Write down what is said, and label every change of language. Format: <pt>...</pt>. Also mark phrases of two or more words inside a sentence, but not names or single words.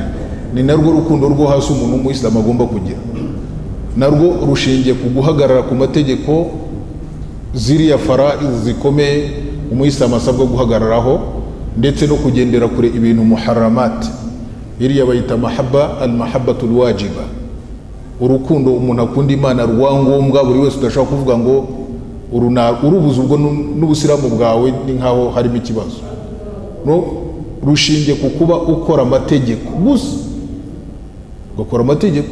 <rw>Ni narwo rukundo rwo hasi umuntu w'Umuyisilamu agomba kugira. Narwo rushingiye ku guhagarara ku mategeko, ziriya faraiz zikomeye Umuyisilamu asabwa guhagararaho, ndetse no kugendera kure ibintu muharramat. Iriya bayita</rw> <ar>محبة المحبة الواجبة,</ar> <rw>urukundo umuntu akunda Imana rwa ngombwa. Buri wese udashaka kuvuga ngo urubuze ubwo n'ubusilamu bwawe ni nkaho harimo ikibazo. No, rushingiye ku kuba ukora amategeko gusa, ugakora amategeko.</rw>